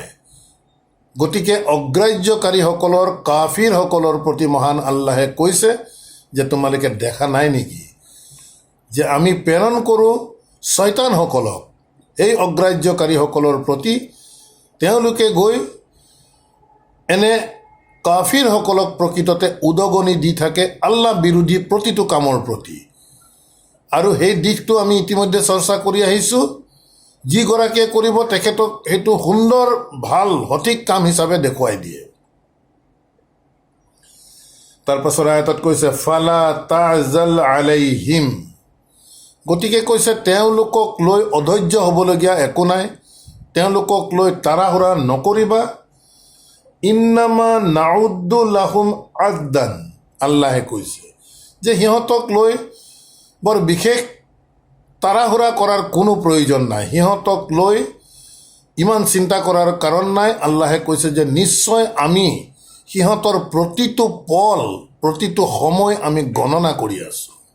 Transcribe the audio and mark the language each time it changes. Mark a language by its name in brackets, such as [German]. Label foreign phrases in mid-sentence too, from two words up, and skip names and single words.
[Assamese] গতিকে অগ্ৰাহ্যকাৰীসকলৰ, কাফিৰসকলৰ প্ৰতি মহান আল্লাহে কৈছে যে তোমালোকে দেখা নাই নেকি যে আমি প্ৰেৰণ কৰোঁ শয়তানসকলক এই অগ্ৰাহ্যকাৰীসকলৰ প্ৰতি, তেওঁলোকে গৈ এনে কাফিৰসকলক প্ৰকৃততে উদগনি দি থাকে আল্লাহ বিৰোধী প্ৰতিটো কামৰ প্ৰতি। আৰু সেই দিশটো আমি ইতিমধ্যে চৰ্চা কৰি আহিছোঁ। যিগৰাকীয়ে কৰিব তেখেতক সেইটো সুন্দৰ, ভাল, সঠিক কাম হিচাপে দেখুৱাই দিয়ে। তাৰপাছত আয়াতত কৈছে [Arabic] فلا تعجل عليهم, [Assamese] গতিকে কৈছে তেওঁলোকক লৈ অধৈৰ্য হ'বলগীয়া একো নাই, তেওঁলোকক লৈ তাৰাহুৰা নকৰিবা। [Arabic] إنما نعد لهم عدا, [Assamese] আল্লাহে কৈছে যে সিহঁতক লৈ বৰ বিশেষ তাৰাহুৰা কৰাৰ কোনো প্ৰয়োজন নাই, সিহঁতক লৈ ইমান চিন্তা কৰাৰ কাৰণ নাই। আল্লাহে কৈছে যে নিশ্চয় আমি সিহঁতৰ প্ৰতিটো পল, প্ৰতিটো সময় আমি গণনা কৰি আছোঁ।